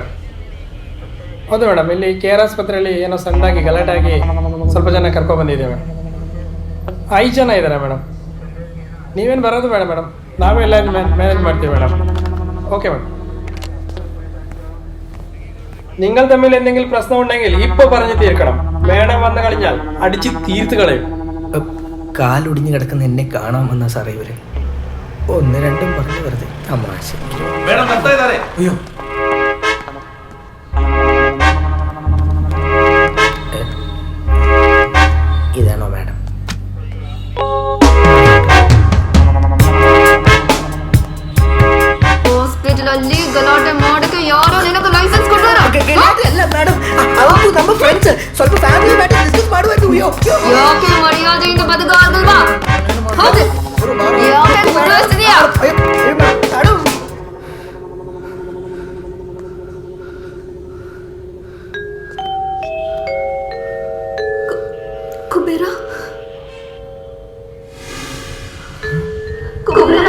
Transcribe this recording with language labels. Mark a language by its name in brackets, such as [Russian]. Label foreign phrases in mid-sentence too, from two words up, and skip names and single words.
[Kannada] ಹೌದು ಮೇಡಮ್, ಇಲ್ಲಿ ಕೆ ಆರ್ ಆಸ್ಪತ್ರೆಯಲ್ಲಿ ಏನೋ ಸಣ್ಣದಾಗಿ ಗಲಾಟೆ ಆಗಿ ಸ್ವಲ್ಪ ಜನ ಕರ್ಕೊಬಂದಿದ್ದೀವಿ ಮೇಡಮ್. 5 ಜನ ಇದ್ದಾರೆ ಮೇಡಮ್. ನೀವೇನು ಬರೋದು ಬೇಡ ಮೇಡಮ್, ನಾವೇ ಎಲ್ಲ മാനേജ് ಮಾಡ್ತೀವಿ മേഡം. [Malayalam] ഓക്കെ മേഡം. നിങ്ങൾ തമ്മിൽ എന്തെങ്കിലും പ്രശ്നം ഉണ്ടെങ്കിൽ ഇപ്പോൾ പറഞ്ഞു തീർക്കണം. മേഡം വന്നു കഴിഞ്ഞാൽ അടിച്ച് തീർത്ത് കളയും. കാലൊടിഞ്ഞു കിടക്കുന്ന എന്നെ കാണാൻ വന്ന സാറേ ഇവര് 1-2 പറഞ്ഞു വെറുതെ തമാശ. അയ്യോ ഇതാണോ മാഡം? [Kannada] ಹಾಸ್ಪಿಟಲಲ್ಲಿ ಗಲಾಟೆ ಮಾಡಕ್ಕೆ ಯಾರೋ ನಿನಗೆ ಲೈಸೆನ್ಸ್ ಕೊಟ್ಟರು? ಅಲ್ಲ ಮೇಡಮ್, ಅವರು ನಮ್ಮ ಫ್ರೆಂಡ್ಸ್. ಸ್ವಲ್ಪ [English] family matter discuss [Kannada] ಮಾಡುವುದು. ಯಾಕೆ ಮರ್ಯಾದೆಯಿಂದ ಬದುಕಾಗಲ್ವಾ? ಹೌದು, ಯಾಕೆ ಸುಳ್ಳಿಸ್ತಿದೀಯಾ? ಕುಬೇರ ಕುಬೇರ